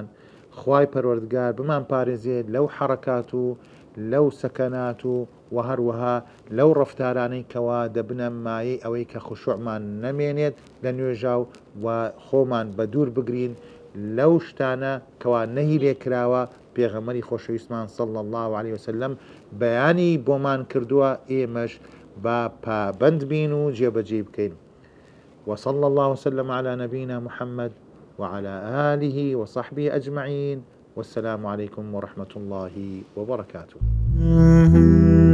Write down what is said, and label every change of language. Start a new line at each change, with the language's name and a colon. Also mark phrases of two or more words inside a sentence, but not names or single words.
Central Kurdish: خوای پەروەردگار بمان پارێزێت لەو حەرەکات و لەو سەکەنات و هەروەها لەو ڕەفتارانەی کەوا دەبنە مایەی ئەوەی کە خوشوعمان نەمێنێت لە نوێژا و خۆمان بە دوور بگرین لەو شتانە کەوا نەهی لێکراوە. پێغەمبەری خۆشەویستمان
Arabic: صلی الله عليه وسلم
Central Kurdish: بەیانی بۆمان کردووە ئێمەش با پابند بین و جێبەجێ بکەین.
Arabic: وصلى الله وسلم على نبينا محمد وعلى آله وصحبه أجمعين والسلام عليكم ورحمة الله وبركاته.